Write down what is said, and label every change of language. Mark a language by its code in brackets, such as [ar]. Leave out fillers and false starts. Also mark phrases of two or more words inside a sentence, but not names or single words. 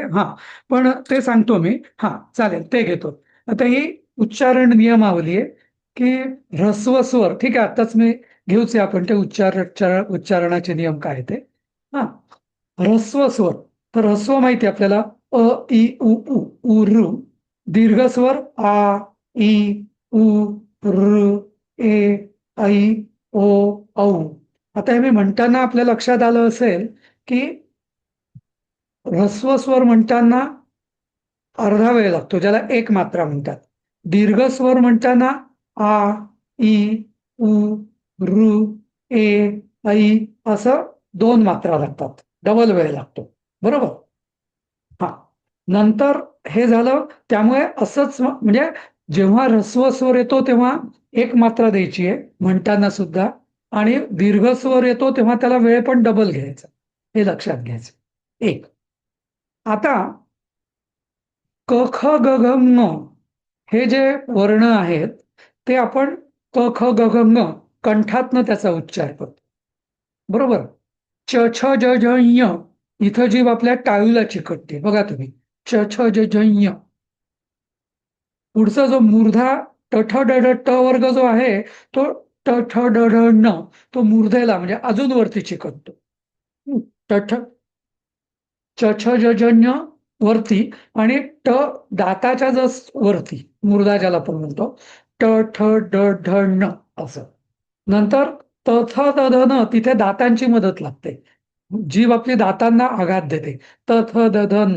[mr] हा, पण ते सांगतो मी. हा, चालेल, ते घेतो. आता ही उच्चारण नियमावली आहे की ह्रस्व स्वर, ठीक आहे, आताच मी घेऊच आहे आपण ते उच्चारणाचे नियम काय ते. हा, ह्रस्व स्वर, तर ह्रस्व माहिती आहे आपल्याला, अ इ उ उ उ ऋ. दीर्घ स्वर आ इ उ ऋ ए ऐ ओ औ. आता हे मी म्हणताना आपल्या लक्षात आलं असेल की ह्रस्व स्वर म्हणताना अर्धा वेळ लागतो, ज्याला एक मात्रा म्हणतात. दीर्घ स्वर म्हणताना आ इ उ ऋ ए ऐ असं दोन मात्रा लागतात, डबल वेळ लागतो, बरोबर. हा, नंतर हे झालं, त्यामुळे असंच म्हणजे जेव्हा ह्रस्व स्वर येतो तेव्हा एक मात्रा द्यायची आहे म्हणताना सुद्धा, आणि दीर्घ स्वर येतो तेव्हा त्याला वेळ पण डबल घ्यायचा, हे लक्षात घ्यायचं. एक, आता क ख ग घ ङ हे जे वर्ण आहेत ते आपण क ख ग घ ङ कंठातनं त्याचा उच्चार करतो, बरोबर. च छ ज झ ञ इथं जीभ आपल्या टाळूला चिकटते बघा तुम्ही, च छ ज झ ञ. पुढचा जो मूर्धा ट ठ ड ढ ट वर्ग जो आहे तो ट ठ ड ढ ण, तो मूर्धेला म्हणजे अजून वरती चिकटतो. ट ठ च छ ज झ ञ वरती, आणि ट दाताच्या जस वरती, मूर्धा ज्याला आपण म्हणतो, ट ठ ड ढ ण असं. नंतर त थ द ध न तिथे दातांची मदत लागते, जीभ आपली दातांना आघात देते, त थ द ध न.